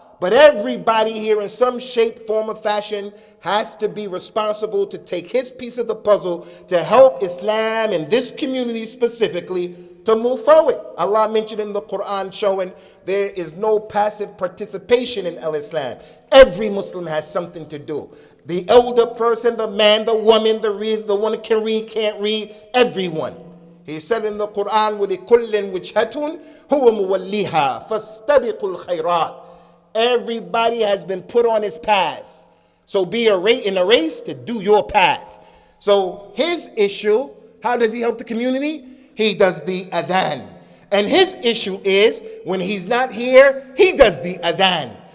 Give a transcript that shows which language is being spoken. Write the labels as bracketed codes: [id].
[en] But everybody here in some shape, form, or fashion has to be responsible to take his piece of the puzzle to help Islam and this community specifically to move forward. Allah mentioned in the Quran showing there is no passive participation in al-Islam. Every Muslim has something to do. The elder person, the man, the woman, the one who can read, can't read, everyone. He said in the Quran, [ar] وَلِكُلٍّ وِجْهَةٌ هُوَ مُوَلِّهَا فَاسْتَبِقُوا الْخَيْرَاتِ. [en] Everybody has been put on his path. So be in a race to do your path. So his issue, how does he help the community? He does the adhan. And his issue is, when he's not here, he does the adhan.